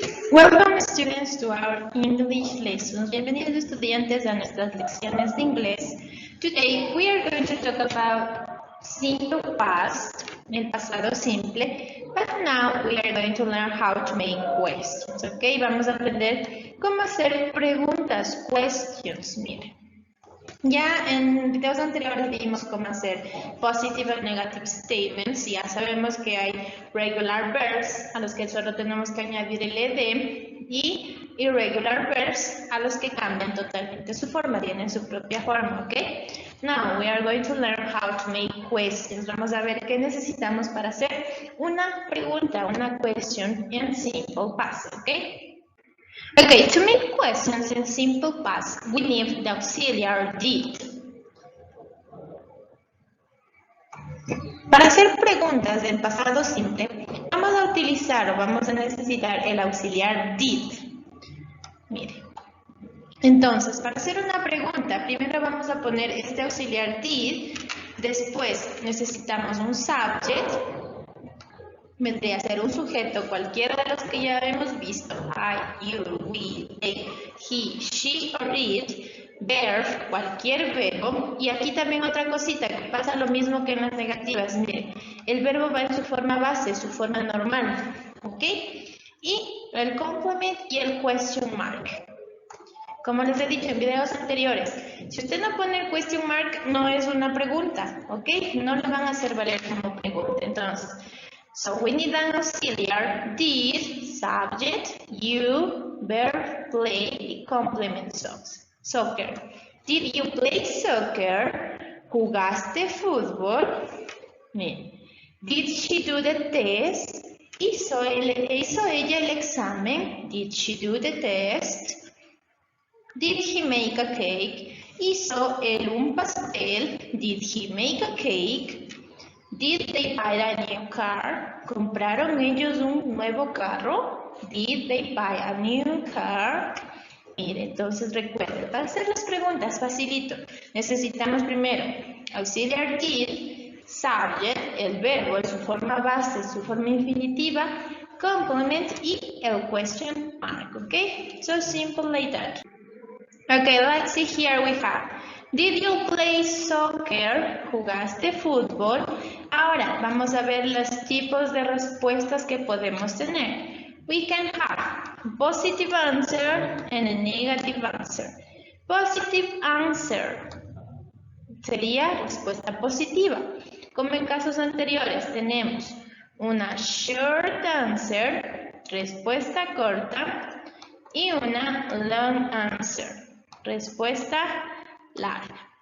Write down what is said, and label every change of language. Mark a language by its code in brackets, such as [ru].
[en] Welcome students to our English lessons. [es] Bienvenidos estudiantes a nuestras lecciones de inglés. [en] Today we are going to talk about simple past, [es] el pasado simple, [en] but now we are going to learn how to make questions, ¿ok? [es] Vamos a aprender cómo hacer preguntas, questions, miren. Ya en videos anteriores vimos cómo hacer [en] positive and negative statements. [es] Ya sabemos que hay regular verbs a los que solo tenemos que añadir el ed y irregular verbs a los que cambian totalmente su forma, tienen su propia forma, ¿ok? [en] Now we are going to learn how to make questions. [es] Vamos a ver qué necesitamos para hacer una pregunta, una question en simple past, ¿ok? [en] Okay, to make questions in simple past, we need the auxiliary did. [es] Para hacer preguntas del pasado simple, vamos a utilizar o vamos a necesitar el auxiliar did. Mire. Entonces, para hacer una pregunta, primero vamos a poner este auxiliar did, después necesitamos un subject, vendría a ser un sujeto, cualquiera de los que ya hemos visto, I, you, we, they, he, she or it, verb, cualquier verbo, y aquí también otra cosita que pasa lo mismo que en las negativas, miren, el verbo va en su forma base, su forma normal, ¿ok? Y el complement y el question mark. Como les he dicho en videos anteriores, si usted no pone el question mark, no es una pregunta, ¿ok? No lo van a hacer valer como pregunta, entonces... [en] So we need an auxiliary, did, subject, you, verb, play, complement soccer. Did you play soccer? [es] ¿Jugaste fútbol? [en] Did she do the test? [es] ¿Hizo ella el examen? [en] Did she do the test? Did he make a cake? [es] ¿Hizo él un pastel? [en] Did he make a cake? Did they buy a new car? [es] ¿Compraron ellos un nuevo carro? [en] Did they buy a new car? [es] Mire, entonces recuerden, para hacer las preguntas, facilito. Necesitamos primero auxiliar did, subject, el verbo en su forma base, su forma infinitiva, complement y el question mark, ¿ok? [en] So simple like that. Okay, let's see here we have. Did you play soccer? [es] ¿Jugaste fútbol? Ahora, vamos a ver los tipos de respuestas que podemos tener. [en] We can have positive answer and a negative answer. Positive answer [es] sería respuesta positiva. Como en casos anteriores, tenemos una short answer, respuesta corta, y una long answer, respuesta larga.